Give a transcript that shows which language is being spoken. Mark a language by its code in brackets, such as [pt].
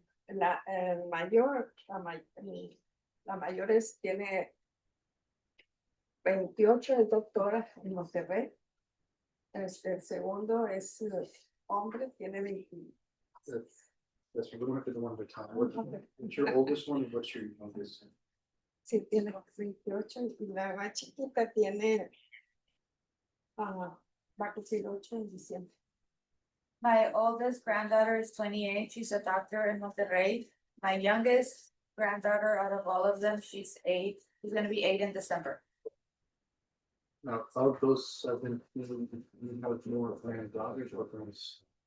[es] El mayor, la mayor tiene 28, es doctora en Monterrey. El segundo es hombre, tiene 20. [en] That's, we don't have to do one at a time. What's your oldest one and what's your youngest? [es] Sí, tiene 28 y la más chiquita tiene, va a cumplir 8 en diciembre. [en] My oldest granddaughter is 28. She's a doctor in Monterrey. My youngest granddaughter out of all of them, she's 8. She's gonna be 8 in December. Now, of those 17, you have more granddaughters or grandsons?